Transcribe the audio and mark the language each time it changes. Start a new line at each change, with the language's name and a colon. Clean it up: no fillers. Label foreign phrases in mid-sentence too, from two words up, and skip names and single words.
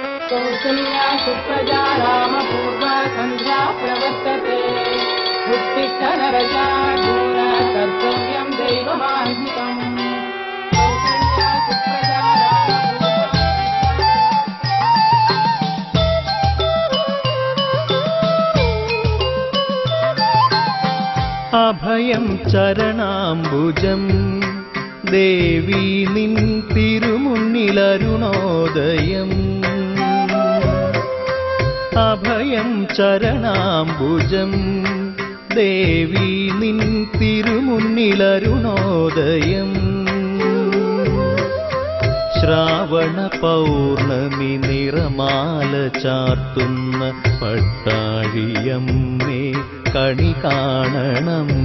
Sanskrit: कौसल्या सुप्रजा रामपूर्वा सन्ध्या प्रवर्तते उत्तिष्ठ नरशार्दूल कर्तव्यं दैवमान्वितम् कौसल्या सुप्रजा
Malayalam: അഭയം ചരണാംബുജം ദേവി നിൻ തിരുമുന്നിലരുണോദയം അഭയം ചരണാംബുജം ദേവി നിൻ തിരുമുന്നിലരുണോദയം ശ്രാവണ പൗർണമി നിറമാല ചാർത്തുന്ന പട്ടാഴിയമ്മേ കണി കാണണം